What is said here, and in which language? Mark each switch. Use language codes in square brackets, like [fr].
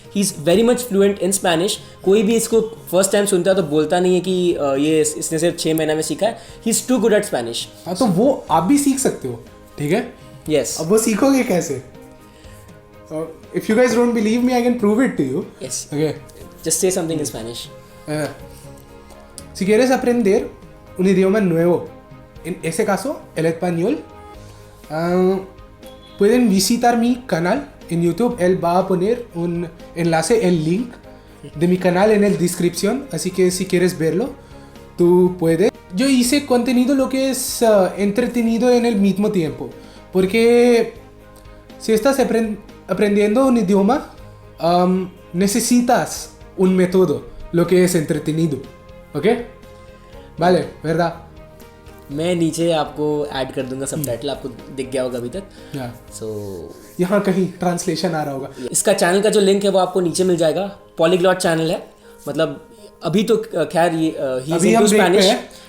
[en] He is very much fluent in Spanish. [hi] कोई भी इसको फर्स्ट टाइम सुनता है तो बोलता नहीं है कि ये इसने सिर्फ 6 महीने में सीखा है. [en] He is too good at Spanish. [hi] हाँ, तो वो आप भी सीख सकते हो. ठीक है, [en] Yes. [hi] अब वो सीखोगे कैसे? [en] If you guys don't believe me, I can prove it to you. Yes. Okay, just say something in Spanish. [es] Si quieres aprender un idioma nuevo, en ese caso, el español, pueden visitar mi canal en YouTube. Él va a poner un enlace, el link de mi canal en la descripción, así que si quieres verlo, tú puedes. Yo hice contenido lo que es entretenido en el mismo tiempo, porque si estás aprendiendo un idioma, necesitas un método, lo que es entretenido. ¿Ok? Vale, ¿verdad? [hi] मैं नीचे आपको add कर दूंगा subtitle, आपको दिख गया होगा अभी तक. [en] so [hi] यहाँ कहीं ट्रांसलेशन आ रहा होगा. इसका चैनल का जो लिंक है वो आपको नीचे मिल जाएगा. पॉलीग्लॉट चैनल है. मतलब अभी तो खैर ये अभी हम ब्रेक पे है,